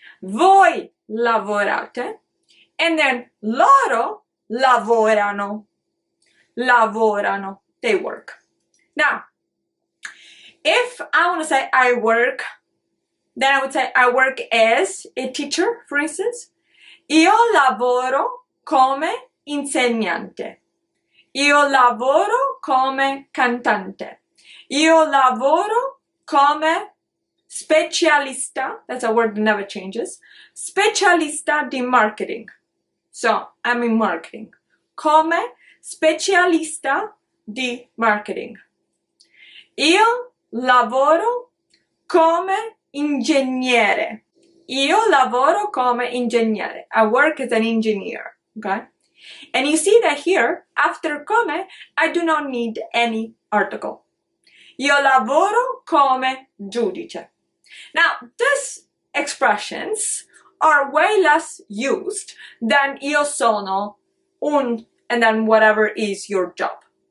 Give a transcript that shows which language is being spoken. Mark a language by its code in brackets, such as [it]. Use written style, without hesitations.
[it] Voi lavorate. [en] And then [it] loro lavorano. Lavorano. [en] They work. Now, if I want to say I work, then I would say I work as a teacher, for instance. [it] Io lavoro come insegnante. Io lavoro come cantante. Io lavoro come specialista. [en] That's a word that never changes. [it] Specialista di marketing. [en] So, I'm in marketing. [it] Come specialista di marketing. Io lavoro come ingegnere. Io lavoro come ingegnere. [en] I work as an engineer. Okay? And you see that here, after come, I do not need any article. [it] Io lavoro come giudice. [en] Now, these expressions are way less used than [it] io sono, [en] un, and then whatever is your job.